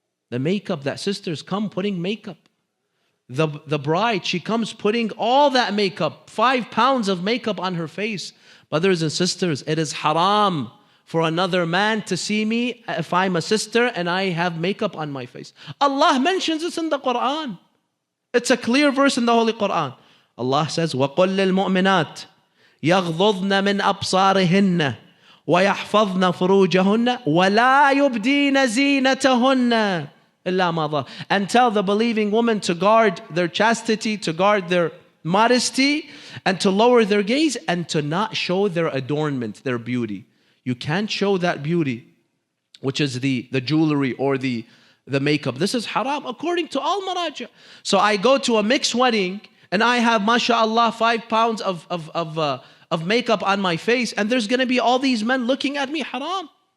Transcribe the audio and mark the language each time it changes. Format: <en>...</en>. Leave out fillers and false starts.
<en>The makeup that sisters come putting makeup. The bride, she comes putting all that makeup, 5 pounds of makeup on her face. Brothers and sisters, it is haram for another man to see me if I'm a sister and I have makeup on my face. Allah mentions this in the Quran. It's a clear verse in the Holy Quran. Allah says,</en> <ar>وَقُلْ لِلْمُؤْمِنَاتِ يَغْضُضْنَ مِنْ أَبْصَارِهِنَّ وَيَحْفَظْنَ فُرُوجَهُنَّ وَلَا يُبْدِينَ زِينَتَهُنَّ إِلَّا مَا ظَهَرَ.</ar> <en>And tell the believing women to guard their chastity, to guard their modesty, and to lower their gaze, and to not show their adornment, their beauty. You can't show that beauty, which is the jewelry or the makeup. This is haram according to all maraja. So I go to a mixed wedding and I have, mashallah, 5 pounds of makeup on my face, and there's going to be all these men looking at me. Haram.</en>